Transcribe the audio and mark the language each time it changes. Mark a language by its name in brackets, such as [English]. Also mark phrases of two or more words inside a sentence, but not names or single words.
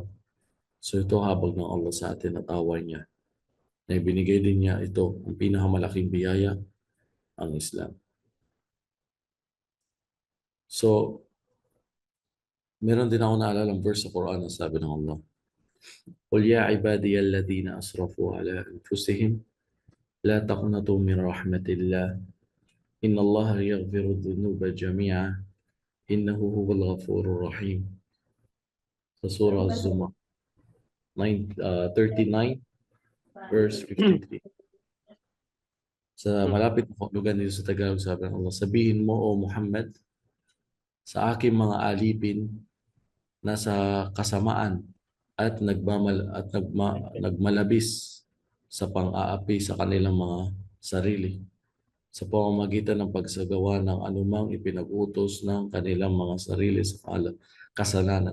[Filipino] So ito habag ng Allah sa atin at awa niya na ibinigay din niya ito, ang pinakamalaking biyaya, ang Islam. So, meron din ako naalalang verse sa Quran na sabi ng Allah, [Arabic] قُلْ يَا عِبَادِيَ الَّذِينَ أَسْرَفُوا عَلَىٰ أَنفُسِهِمْ لَا تَقْنَطُوا مِنْ رَحْمَةِ اللَّهِ إِنَّ اللَّهَ يَغْفِرُ الذُّنُوبَ جَمِيعًا إِنَّهُ هُوَ الْغَفُورُ الرَّحِيمُ. [Filipino] Sa Surah Az-Zumar 39 verse 53. Sa malapit na kahulugan dito sa Tagalog, sabi ng Allah, sabihin mo, O Muhammad, sa aking mga alipin na sa kasamaan at nagmalabis sa pang-aapi sa kanilang mga sarili sa pamamagitan ng pagsagawa ng anumang ipinag-utos ng kanilang mga sarili sa kasalanan.